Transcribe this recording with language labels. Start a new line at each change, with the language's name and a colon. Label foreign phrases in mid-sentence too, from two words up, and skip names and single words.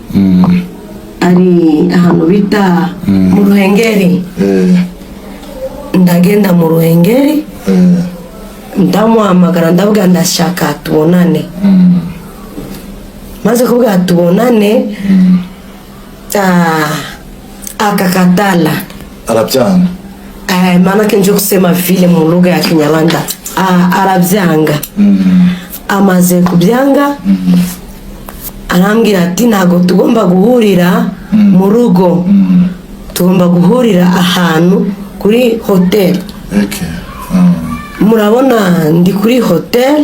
Kinyarwanda: ari ahantu bita mu Ruhengeri ndagenda mu Ruhengeri ndamuhamagara ndavuga ndashaka tubonane maze kuvuga tubonane akakatala arabyanga
Swahili: maana kenje kusema vile mu lugha ya Kinyarwanda
Kinyarwanda: arabyanga amaze kubyanga arambwira ati ntago tugomba guhurira mu rugo tugomba guhurira ahantu kuri hotel murabona ndi kuri hotel